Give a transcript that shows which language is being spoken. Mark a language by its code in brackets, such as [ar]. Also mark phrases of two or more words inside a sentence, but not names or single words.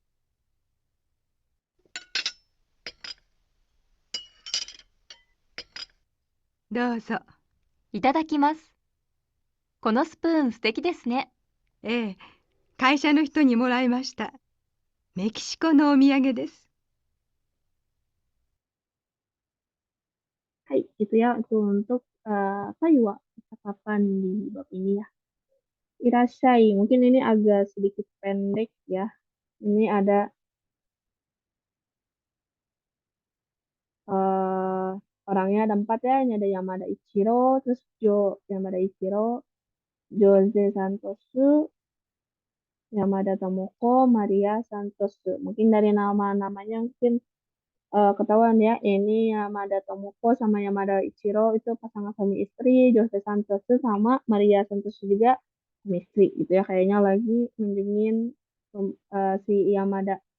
[ja] どうぞ。いただきます。このスプーン素敵ですね。ええ、会社の人にもらいました。メキシコのお土産です。 [id] Hai, itu ya itu untuk kaiwa, percakapan di bab ini ya. Irasai, mungkin ini agak sedikit pendek ya. Ini ada orangnya ada 4 ya. Ini ada Yamada Ichiro, terus Yamada Ichiro, Jose Santosu, Yamada Tomoko, Maria Santosu. Mungkin dari nama-namanya mungkin ketahuan ya. Ini Yamada Tomoko sama Yamada Ichiro itu pasangan suami istri. Jose Santosu sama Maria Santosu juga suami istri gitu ya. Kayaknya lagi menjengin si Yamada.